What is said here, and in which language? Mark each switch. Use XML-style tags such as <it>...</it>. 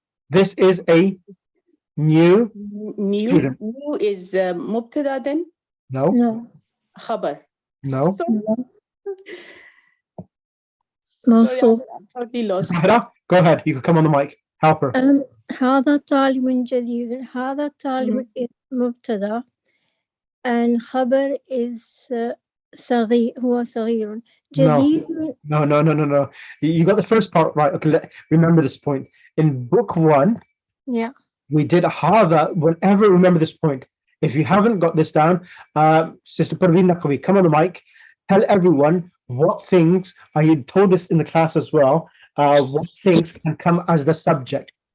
<en>This is a new student. New is mubtada then? No. Khabar. No. Sorry, I'm totally lost. Go ahead, you can come on the mic. Help her.</en> <ar>هذا طالب جديد. هذا طالب is مبتدا and خبر is صغير. هو صغير. جديد.</ar> <en>No. You got the first part right. Okay, remember this point. In book 1, we did هذا. Whenever remember this point. If you haven't got this down, Sister Parveen Naqvi, come on the mic. Tell everyone what things, I told this in the class as well, what things can come as the subject.</en>